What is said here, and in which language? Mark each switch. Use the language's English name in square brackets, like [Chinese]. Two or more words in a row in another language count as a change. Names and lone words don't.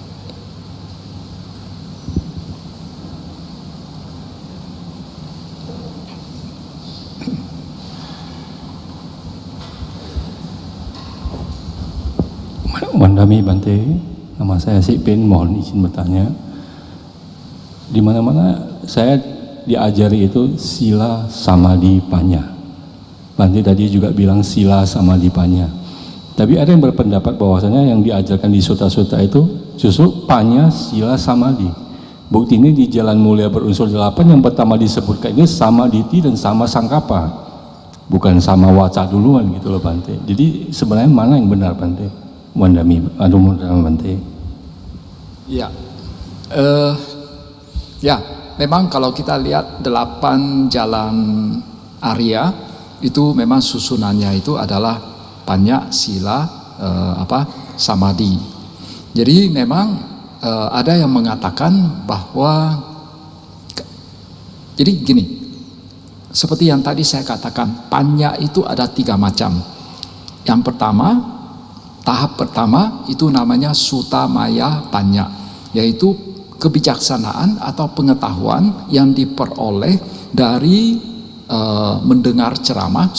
[Pali] Wandami Bante, [Indonesian] nama saya Sipin, mohon izin bertanya. Di mana-mana saya diajari itu sila samadhi panya. Bante tadi juga bilang sila samadhi panya. Tapi ada yang berpendapat bahwasanya yang diajarkan di sutta-sutta itu justru panya sila samadhi. Bukti ini di Jalan Mulia berunsur 8 yang pertama disebutkan ini samaditi dan [Pali] sama sangkapa, [Indonesian] bukan [Pali] sama waca [Indonesian] duluan gitu loh Bante. Jadi sebenarnya mana yang benar Bante? [Pali] Wandami, Bante. [Indonesian] Ya, ya, memang kalau kita lihat 8 jalan Arya itu memang susunannya itu adalah panya, sila, samadhi. Jadi memang ada yang mengatakan bahwa, jadi gini, seperti yang tadi saya katakan, panya itu ada 3 macam. Yang pertama, tahap pertama itu namanya [Pali] sutta maya panya, [Indonesian] yaitu kebijaksanaan atau pengetahuan yang diperoleh dari mendengar ceramah.